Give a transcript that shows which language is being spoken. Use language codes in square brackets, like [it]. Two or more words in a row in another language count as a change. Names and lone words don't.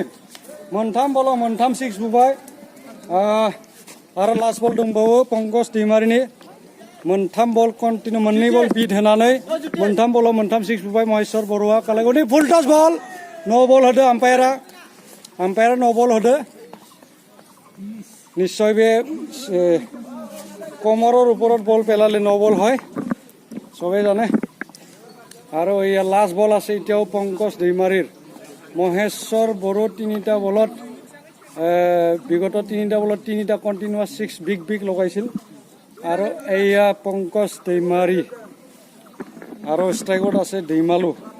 [brx] मोनथाम बलाव मोनथाम सिक्स बुबाय आरो [en] last ball [brx] दंबावो पंकज दैमारिनि मोनथाम बल कन्टिनिउ मोननै [en] ball beat [brx] होनानै मोनथाम बलाव मोनथाम सिक्स बुबाय महेश्वर बर'आ कालाइगावनि [en] full toss ball no ball [brx] होदो आम्पायारा [en] no ball [brx] होदो निश्चय बे [as] कमৰৰ ওপৰত বল পেলালে [en] no ball [as] হয় সবেই জানে আৰু এয়া [en] last ball [as] আছে এতিয়াও পংকজ दैमारिৰ মহেশ্বৰ বড়ো তিনিটা বলত বিগত তিনিটা বলত তিনিটা [en] continuous six [as] বিগ লগাইছিল আৰু এয়া পংকজ दैमारि আৰু ষ্ট্ৰাইকত আছে दैमालु